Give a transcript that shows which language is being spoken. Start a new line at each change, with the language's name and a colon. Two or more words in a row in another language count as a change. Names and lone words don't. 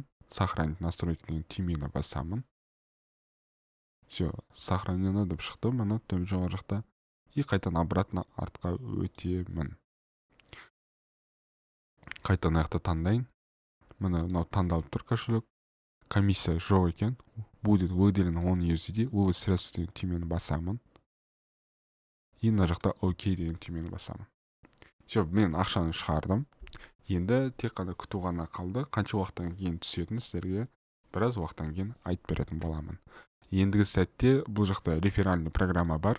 Russian: Сохранить настройки
Kazakh: деген түймені басамын.
Russian: Все, сохранено
Kazakh: деп шықты, мына жоғары жақта. И қайтадан обратно артқа өтемін. Қайтадан аяқта таңдайын. Мына таңдалып тұр кошелек. Комиссия жоқ екен.
Russian: Будет выделено он USD. Вывод средств
Kazakh: деген түймені басамын. И мына жақта ОК деген түймені басамын. Все, мен ақшаны шығардым. Енді тек қана күту ғана қалды. Қанша уақыттан кейін түсетінін сіздерге біраз уақыттан кейін айтып беретін боламын. Ендігі сәтте бұл жақта
Russian: реферальный программа
Kazakh: бар.